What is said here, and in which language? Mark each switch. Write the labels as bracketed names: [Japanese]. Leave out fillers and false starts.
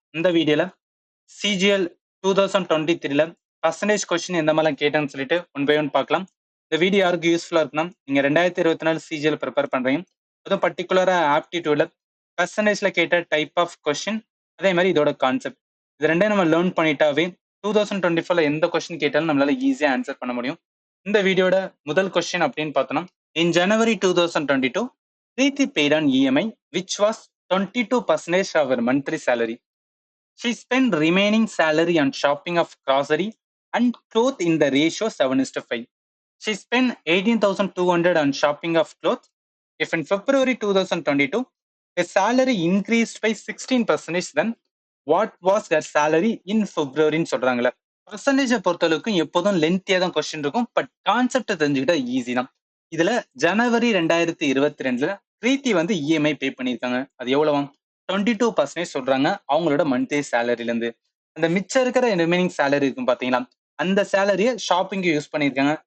[Tamil] இந்த வீடியோல CGL 2023ல percentage question எந்த மாதிரிலாம் கேட்டேன்னு சொல்லிட்டு ஒன் பை ஒன் பார்க்கலாம். இந்த வீடியோ யாருக்கு யூஸ்ஃபுல்லா இருக்குன்னா, நீங்க 2024 சிஜிஎல் ப்ரிப்பேர் பண்றீங்க. அதுவும் பர்டிகுலரா ஆப்டிடியூட்ல பர்சன்டேஜ்ல கேட்ட டைப் ஆஃப் கொஸ்டின், அதே மாதிரி இதோட கான்செப்ட். இது ரெண்டையும் நம்ம லேர்ன் பண்ணிட்டாவே 2024ல எந்த கொஸ்டின் கேட்டாலும் நம்மளால ஈஸியா ஆன்சர் பண்ண முடியும். இந்த வீடியோட முதல் கொஸ்டின் அப்படின்னு பார்த்தோம்னா, [English] In January 2022 Preeti paid on EMI which was 22% of her monthly salary. She spent remaining salary on shopping of grocery and clothes in the ratio 7:5. She spent 18,200 on shopping of clothes. If in February 2022, her salary increased by 16%, then what was her salary in February [Tamil] சொல்றாங்களே. பர்சன்டேஜை பொறுத்தளவுக்கு எப்போதும் லென்த்தியா தான் question இருக்கும். But concept தெரிஞ்சுக்கிட்டா easy தான். இதுல ஜனவரி 2022ல பிரீத்தி வந்து EMI pay பண்ணியிருக்காங்க. அது எவ்வளவாம்? 22% சொல்றாங்க அவங்களோட மந்த்லி சேலரில இருந்து. அந்த மிச்சம் இருக்கிற ரிமைனிங் சேலரி இருக்கும் பாத்தீங்களா, அந்த சேலரியை ஷாப்பிங்கு யூஸ் பண்ணியிருக்காங்க.